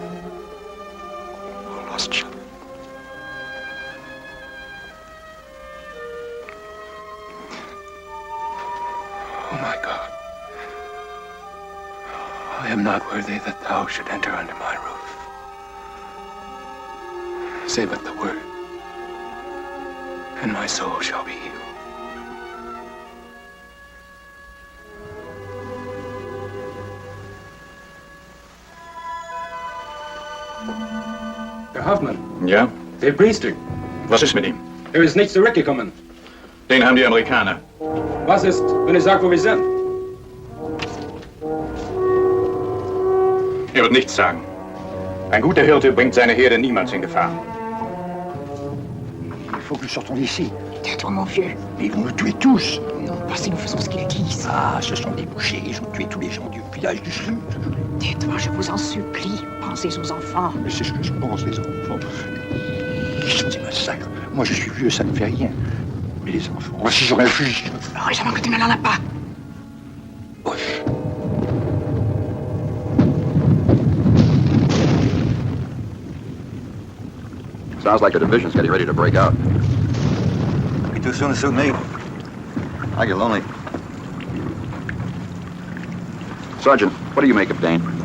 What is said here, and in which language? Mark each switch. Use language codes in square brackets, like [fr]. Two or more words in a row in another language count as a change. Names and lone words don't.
[en] O lost sheep. Oh my God. I am not worthy that thou should enter under my roof. Say but the word, and my soul shall be healed. [de] Herr Hoffmann. Ja? Der Priester. Was ist mit ihm? Ist nicht zurückgekommen. Den haben die Amerikaner. Was ist, wenn ich sage, wo wir sind? Er wird nichts sagen. Ein guter Hirte bringt seine Herde niemals in Gefahr. [fr] Il faut que nous sortons d'ici. Tais-toi, mon vieux. Mais ils vont nous tuer tous. Non, pas si nous faisons ce qu'ils disent. Ah, ce sont des bouchers. Ils ont tué tous les gens du village du Sud. Tais-toi, je vous en supplie. Pensez aux enfants. Mais c'est ce que je pense, les enfants. Ils sont des massacres. Moi, je suis vieux, ça ne fait rien. Mais les enfants, voici, j'aurais un fusil. Heureusement que tu ne l'en as pas. Boche. [en] Sounds like the division's getting ready to break out. Be too soon to suit me. I get lonely. Sergeant, what do you make of Dane?